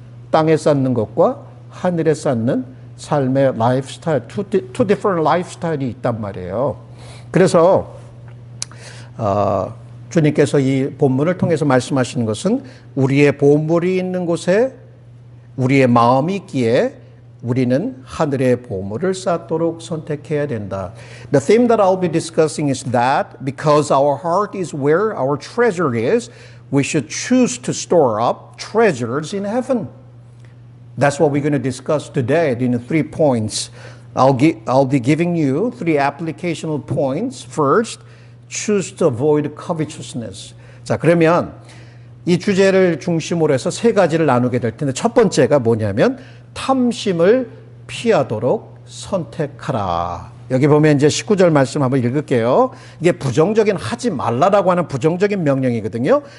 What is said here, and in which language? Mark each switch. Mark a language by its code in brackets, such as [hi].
[ko] 땅에 쌓는 것과 하늘에 쌓는 삶의 라이프스타일, [en] two different lifestyle [ko] 이 있단 말이에요. 그래서 주님께서 이 본문을 통해서 말씀하시는 것은 우리의 보물이 있는 곳에 우리의 마음이 있기에 우리는 하늘의 보물을 쌓도록 선택해야 된다. [en] The theme that I'll be discussing is that because our heart is where our treasure is, we should choose to store up treasures in heaven. That's what we're going to discuss today in 3 points. I'll be giving you 3 applicational points. First, choose to avoid covetousness. [ko] 자, 그러면 이 주제를 중심으로 해서 3가지를 나누게 될 텐데 첫 번째가 뭐냐면 탐심을 피하도록 선택하라. 여기 보면 이제 19절 말씀 한번 읽을게요. 이게 부정적인 하지 말라라고 하는 부정적인 명령이거든요.